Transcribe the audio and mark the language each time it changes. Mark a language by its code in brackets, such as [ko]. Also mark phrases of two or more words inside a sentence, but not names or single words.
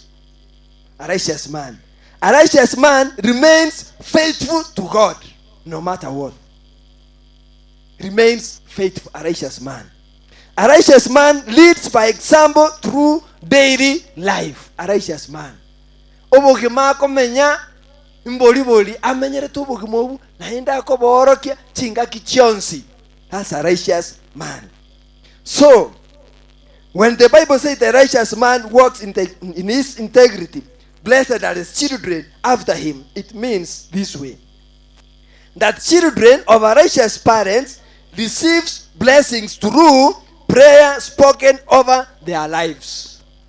[en] A righteous man. A righteous man remains faithful to God no matter what. Remains faithful. A righteous man. A righteous man leads by example through daily life. A righteous man. [guz] Obogima komenya mboli amenyere tu obogimobu naenda ko borokia chinga kichionsi. [en] That's a righteous man. So when the Bible says the righteous man walks in his integrity, blessed are his children after him, it means this way: that children of a righteous parents receives blessings through prayer spoken over their lives.